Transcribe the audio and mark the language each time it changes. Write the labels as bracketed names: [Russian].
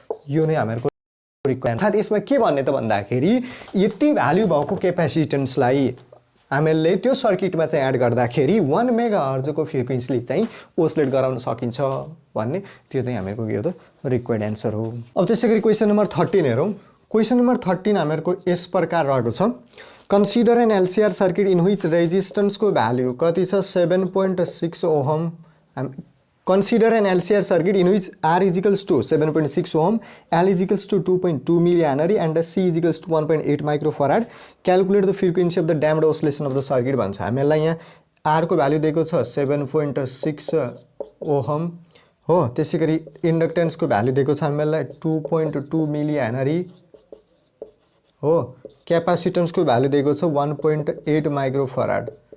[Nepali] यो नै हामीहरूको रिक्वायरमेन्ट। अर्थात् यसमा के भन्ने त भन्दाखेरि यति भ्याल्यु भएको क्यापासिटन्सलाई हामीले त्यो सर्किटमा चाहिँ एड गर्दाखेरि 1 मेगाहर्जको फ्रिक्वेन्सीले चाहिँ ओसिलेट गराउन सकिन्छ भन्ने, त्यो चाहिँ हामीहरूको के हो त, रिक्वायर्ड एन्सर हो। अब त्यसै गरी क्वेसन नम्बर 13 हेरौँ। क्वेसन नम्बर 13 हामीहरूको यस प्रकार रहेको छ, [English] consider an LCR circuit in which [Nepali] रेजिस्टेन्सको value कति छ, 7.6 ohm. [English] Consider an LCR circuit in which R is equals to 7.6 ohm, L is equals to 2.2 millihenry and C is equals to 1.8 microfarad. Calculate the frequency of the damped oscillation of the circuit [Nepali] भन्छ। हामीलाई यहाँ R को value दिएको छ 7.6 ohm हो, त्यसै गरी इन्डक्टेन्सको value दिएको छ हामीलाई 2.2 मिलिहेनरी हो, क्यापासिटन्सको भ्याल्यु दिएको छ 1.8 माइक्रोफराड।